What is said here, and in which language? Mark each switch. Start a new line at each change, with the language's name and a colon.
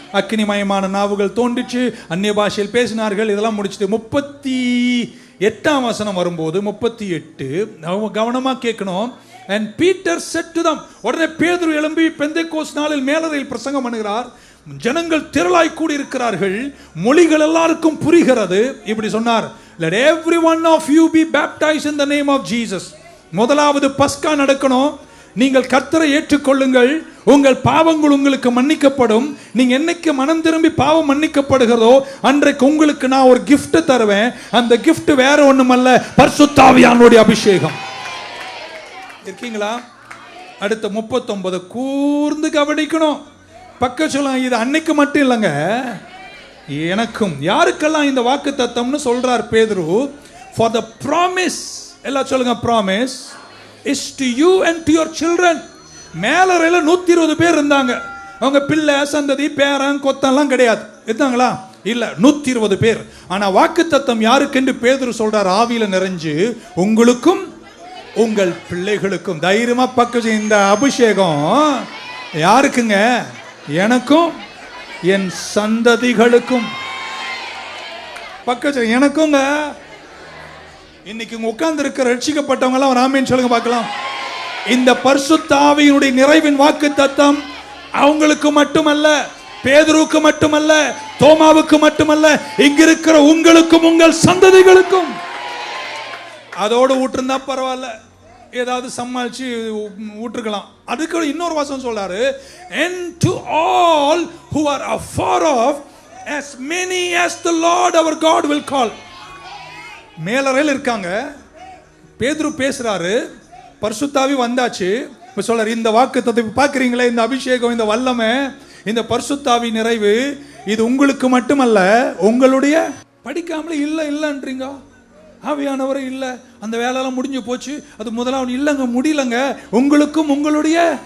Tamil: அக்கினிமயமான நாவுகள் தோன்றிச்சு, அந்நிய பாஷையில் பேசினார்கள். இதெல்லாம் முடிச்சுட்டு 38ஆம் வசனம் வரும்போது 38 கவனமா கேட்கணும்.
English: And Peter said to them,
Tamil: உடனே பேதுரு எழும்பி பெந்தேகோஸ்து நாளில் மேலறையில் பிரசங்கம் பண்ணுகிறார். ஜனங்கள் திரளாய் கூடி இருக்கிறார்கள். மொழிகள் எல்லாருக்கும் புரிகிறது. இப்படி சொன்னார்,
English: let every one of you be baptized in the name of Jesus.
Tamil: முதலாவது பஸ்கா நடக்கணும். நீங்கள் கர்த்தரை ஏற்றுக்கொள்ளுங்கள், உங்கள் பாவங்கள் உங்களுக்கு மன்னிக்கப்படும். நீங்க என்னைக்கு மனம் திரும்பி பாவம் மன்னிக்கப்படுகிறதோ அன்றைக்கு உங்களுக்கு நான் ஒரு gift தருவேன். அந்த gift வேற ஒண்ணுமல்ல, பரிசுத்த ஆவியானவருடைய அபிஷேகம். இருக்கீங்களா? அடுத்த 39 கூர்ந்து கவனிக்கணும். பக்க சொல்லுங்க, இது அன்னைக்கு மட்டும் இல்லைங்க, எனக்கும். யாருக்கெல்லாம் இந்த வாக்குத்தத்தம்னு சொல்றார் பேதுரு?
English: For the promise,
Tamil: எல்லாம் சொல்லுங்க,
English: promise is to you and to your children.
Tamil: மேலறையில 120 பேர் இருந்தாங்க. அவங்க பிள்ளை சந்ததி பேரன் கொத்தெல்லாம் கிடையாது, இருந்தாங்களா? இல்ல, 120 பேர். ஆனா வாக்குத்தத்தம் யாருக்கென்று பேதுரு சொல்றார்? ஆவியில நிறைஞ்சு உங்களுக்கும் உங்கள் பிள்ளைகளுக்கும். தைரியமா பக்கம். இந்த அபிஷேகம் யாருக்குங்க? எனக்கும் என் சந்ததிகளுக்கும். பக்கம் எனக்குங்க. இன்னைக்கு உட்கார்ந்து இருக்கிற ரட்சிக்கப்பட்டவங்க எல்லாம் ராமேன்னு சொல்லுங்க பார்க்கலாம். இந்த பரிசுத்த ஆவியினுடைய நிறைவின் வாக்குத்தத்தம் அவங்களுக்கு மட்டுமல்ல, பேதுருவுக்கு மட்டுமல்ல, தோமாவுக்கு மட்டுமல்ல, இங்க இருக்கிற உங்களுக்கும் உங்கள் சந்ததிகளுக்கும். அதோடு ஊற்றிருந்தா பரவாயில்ல, ஏதாவது சமாளிச்சு ஊற்றுக்கலாம். அதுக்கு இன்னொரு வாசம் சொல்றாரு,
English: and to all who are afar off, as many as the Lord our God will call.
Tamil: மேலறையில் இருக்காங்க, பேதுரு பேசுறாரு, பரிசுத்தாவி வந்தாச்சு. சொல்றாரு, இந்த வாக்குத்தத்தத்தை பார்க்குறீங்களே, இந்த அபிஷேகம், இந்த வல்லமை, இந்த பரிசுத்தாவி நிறைவு, இது உங்களுக்கு மட்டுமல்ல, உங்களுடைய. படிக்காமலே இல்லைன்றீங்க, ஆவியானவரே இல்லை, அந்த வேலையெல்லாம் முடிஞ்சு போச்சு, அது முதலாவது இல்லைங்க, முடியலங்க, உங்களுக்கும் உங்களுடைய.